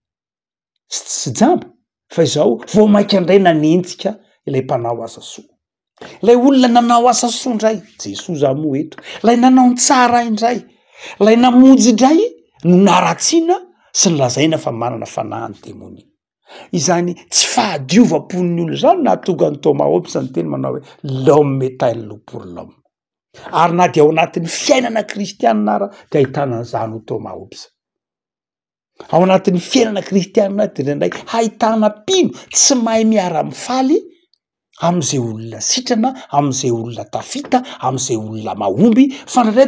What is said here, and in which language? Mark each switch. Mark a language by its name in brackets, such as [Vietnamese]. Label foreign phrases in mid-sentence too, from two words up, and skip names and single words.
[Malagasy] sy jamba fa izao vao mainka indray nanenjika ilay mpanao asa soa lay olona nanao asa soa indray Jesoa za moa eto lay nanao ny tsara indray lay namonjy indray no naratsiana sy nylazaina fa manana fanahany démonia izany tsy fahadiovam-pon'ny olona zany nahatonga ny Thomas Hobbes ny teny manao hoe [French] l'homme est un loup pour l'homme [Malagasy] ary na dia ao anatin'ny fiainana kristianina ara dia ahitana an'izany ho Thomas Hobbes ao anatin'ny fiainana kristianina dendray hahitana pino tsy mahay miara mifaly am'izay olona sitrana, am'izay olona tafita, am'izay olona mahomby fa ndraindray